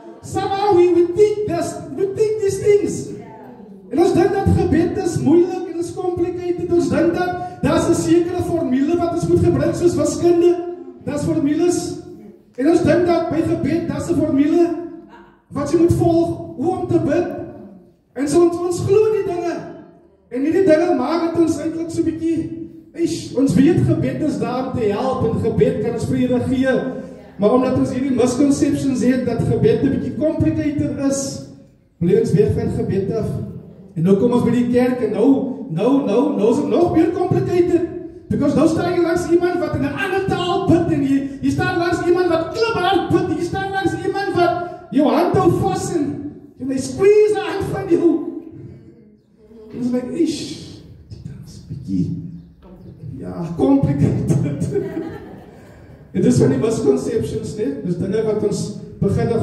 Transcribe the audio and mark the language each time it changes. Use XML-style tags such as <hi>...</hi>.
<en>Somehow we think these things.</en> <af>En ons dink dat gebed is moeilik en is complicated. Ons dink dat daar's 'n sekere formule wat ons moet gebruik soos wiskunde. Daar's formules. En ons dink dat by gebed daar's 'n formule wat jy moet volg hoe om te bid. En so ons glo die dinge. En hierdie dinge maak dit ons eintlik so 'n bietjie, ons weet gebed is daar om te help en gebed kan ons vrede gee. Maar omdat ons hierdie misconceptions het dat gebed 'n bietjie complicated is, bly ons weg van gebed af. En nou kom ons by die kerk en nou is het nog meer complicated. Because nou staan jy langs iemand wat in 'n ander taal bid en jy staan langs iemand wat kliphard bid, jy staan langs iemand wat jou hand hou vas en jy squeeze die hand van jou. En is like, dit is 'n bietjie, ja, complicated. Dit is van die misconceptions, né? Dis dinge wat ons begin</af>